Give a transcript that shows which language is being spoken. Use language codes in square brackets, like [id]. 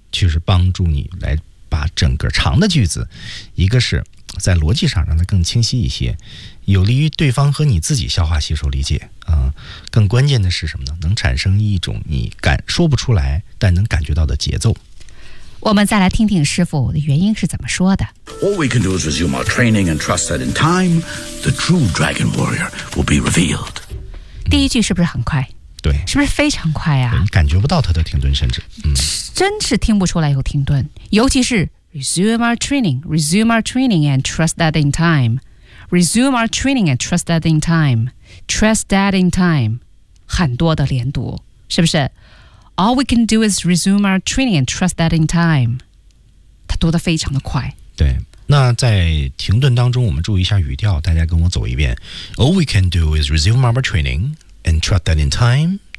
[zh] 其实帮助你来把整个长的句子，一个是在逻辑上让它更清晰一些，有利于对方和你自己消化吸收理解啊、更关键的是什么呢？能产生一种你感说不出来但能感觉到的节奏。我们再来听听师傅的原因是怎么说的。 [en] All we can do is resume our training and trust that in time, the true dragon warrior will be revealed. [zh] 第一句是不是很快？对，是不是非常快啊？你感觉不到他的停顿，甚至、嗯、真是听不出来有停顿，尤其是 [en] resume our training and trust that in time, resume our training and trust that in time, trust that in time, [zh] 很多的连读，是不是？ [en] All we can do is resume our training and trust that in time. [zh] 它读得非常的快。对，那在停顿当中，我们注意一下语调，大家跟我走一遍。 [en] All we can do is resume our training and trust that in time.